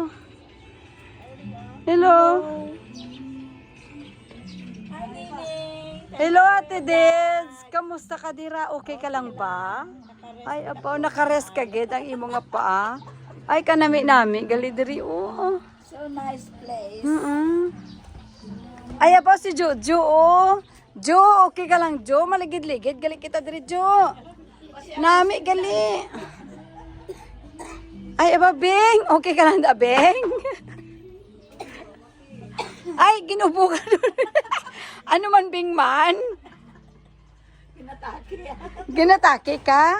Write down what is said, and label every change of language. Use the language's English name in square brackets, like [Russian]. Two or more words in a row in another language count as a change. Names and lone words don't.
[Hiligaynon] Hello. Hello, Ate Deds. Kamusta ka dira? Okay ka lang ba? Ay, apaw, nakares ka gid ang imo nga paa. Ay, kanami-nami. Gali diri, oh. [English] So nice place. [Hiligaynon] Ay, apaw si Jojo, oh. Jo, okay ka lang, Jo. Maligid-ligid. Gali kita diri, Jo. Nami, gali. Ay, aba, Beng. Okay ka lang da, Beng. Ay, ginubo ka doon. Ano man, Beng man? Ginatake ka?